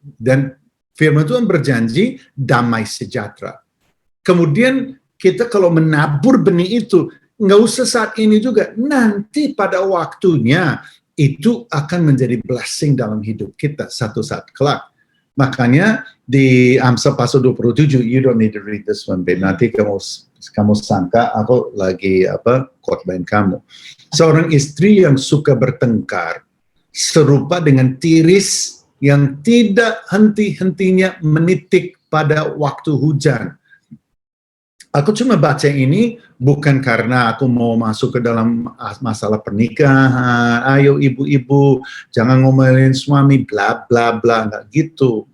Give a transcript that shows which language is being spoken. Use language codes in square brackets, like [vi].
[id] Dan firman Tuhan berjanji damai sejahtera. Kemudian kita kalau menabur benih itu, nggak usah saat ini juga, nanti pada waktunya itu akan menjadi blessing dalam hidup kita satu saat kelak. Makanya di Amsal pasal 27, [en] you don't need to read this one, babe. [id] Nanti kamu sangka aku lagi khotbahin kamu. Seorang istri yang suka bertengkar serupa dengan tiris yang tidak henti-hentinya menitik pada waktu hujan. Aku cuma baca ini bukan karena aku mau masuk ke dalam masalah pernikahan, ayo ibu-ibu jangan ngomelin suami, bla bla bla, nggak gitu.